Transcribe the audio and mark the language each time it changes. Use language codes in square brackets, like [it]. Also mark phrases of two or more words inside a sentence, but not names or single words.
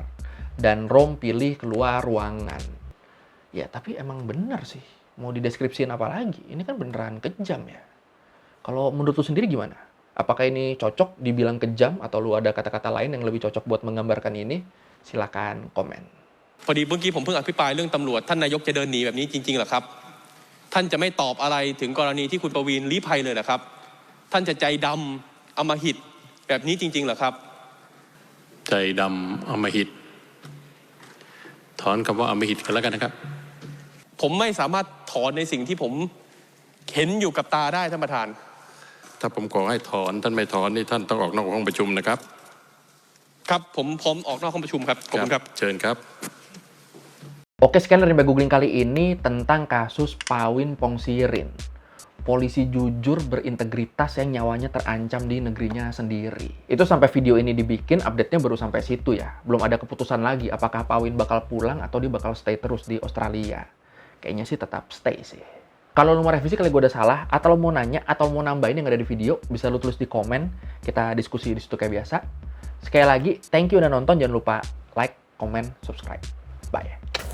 [id] Dan Rom pilih keluar ruangan. Ya, tapi emang bener sih. Mau dideskripsiin apa lagi? Ini kan beneran kejam ya. Kalau menurut lu sendiri gimana? Apakah ini cocok dibilang kejam atau lu ada kata-kata lain yang lebih cocok buat menggambarkan ini? Silakan komen. [th] พอดีเมื่อกี้ผมเพิ่งอภิปรายเรื่องตำรวจท่านนายกจะเดินหนีแบบนี้จริงๆเหรอครับท่านจะไม่ตอบอะไรถึงก รณีที่คุณประวีณลี้ภัยเลยเหรอครับท่านจะใจดำอำมหิตแบบนี้จริงๆเหรอครับใจดำอำมหิตถอนคำว่าอำมหิตกันแล้วกันนะครับผมไม่สามารถถอนในสิ่งที่ผมเห็นอยู่กับตาได้ท่านประธานถ้าผมขอให้ถอนท่านไม่ถอนนี่ท่านต้องออกนอกห้องประชุมนะครับครับผมพร้อมออกนอกห้องประชุมครับขอบคุณครับเชิญครับ [id] Oke, sekian dari Mbak Googling kali ini tentang kasus Pawin Pongsirin. Polisi jujur berintegritas yang nyawanya terancam di negerinya sendiri. Itu sampai video ini dibikin, update-nya baru sampai situ ya. Belum ada keputusan lagi apakah Pawin bakal pulang atau dia bakal stay terus di Australia. Kayaknya sih tetap stay sih. Kalau lu mau revisi kali gue udah salah, atau lu mau nanya, atau mau nambahin yang ada di video, bisa lu tulis di komen. Kita diskusi di situ kayak biasa. Sekali lagi, [en] thank you [id] udah nonton. Jangan lupa [en] like, comment, subscribe. [id] Bye.